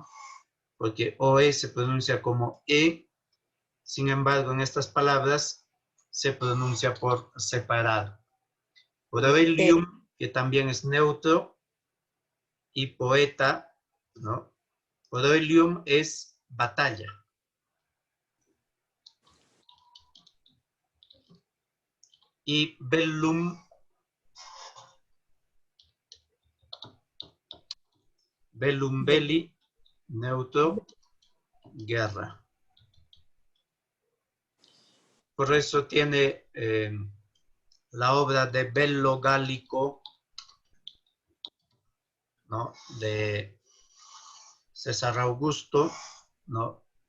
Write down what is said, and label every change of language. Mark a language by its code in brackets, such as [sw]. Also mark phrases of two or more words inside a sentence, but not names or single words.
[es] Porque OE se pronuncia como E, sin embargo en estas palabras se pronuncia por separado. Proelium, que también es neutro, y poeta, ¿no? Proelium es batalla. Y [la] bellum, bellum belli, [es] neutro, guerra. Por eso tiene la obra de Bello Gallico, ¿no? De César Augusto, ¿no?